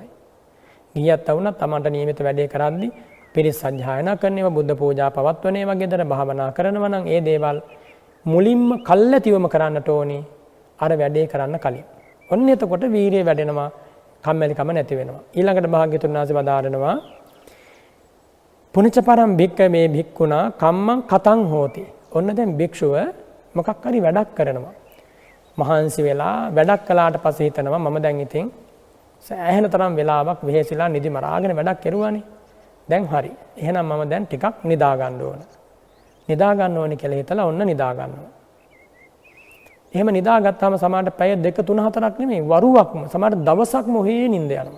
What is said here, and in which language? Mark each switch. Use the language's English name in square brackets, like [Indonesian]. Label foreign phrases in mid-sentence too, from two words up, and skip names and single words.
[Sinhala] ගිහියත් වුණත් තමන්ට නියමිත වැඩේ කරද්දී පිරිස් සජ්ජායනා කරන ඒවා බුද්ධ පූජා පවත්වන ඒවා ගෙදර භාවනා කරනවා නම් ඒ දේවල් මුලින්ම කල්ැතිවම කරන්නට ඕනි අර වැඩේ කරන්න කලින්. ඔන්න එතකොට වීරිය වැඩෙනවා, කම්මැලිකම නැති වෙනවා. ඊළඟට භාග්‍යතුන් වහන්සේ වදාරනවා [Pali] පුනිච්චපරම් භික්ඛවේ භික්ඛුනා කම්මං කතං හෝති. [Sinhala] ඔන්න දැන් භික්ෂුව මොකක් හරි වැඩක් කරනවා. මහන්සි වෙලා වැඩක් කළාට පස්සේ හිතනවා මම දැන් ඉතින් සෑහෙන තරම් වෙලාවක් වෙහෙසිලා නිදි මරාගෙන වැඩක් කරුවානේ. දැන් හරි. එහෙනම් මම දැන් ටිකක් නිදා ගන්න ඕන. නිදා ගන්න ඕනේ කියලා හිතලා ඔන්න නිදා ගන්නවා. එහෙම නිදාගත්තාම සමහරට පැය 2 3 4ක් නෙමෙයි වරුවක්ම සමහරට දවසක්ම ඔහේ නිින්ද යනවා.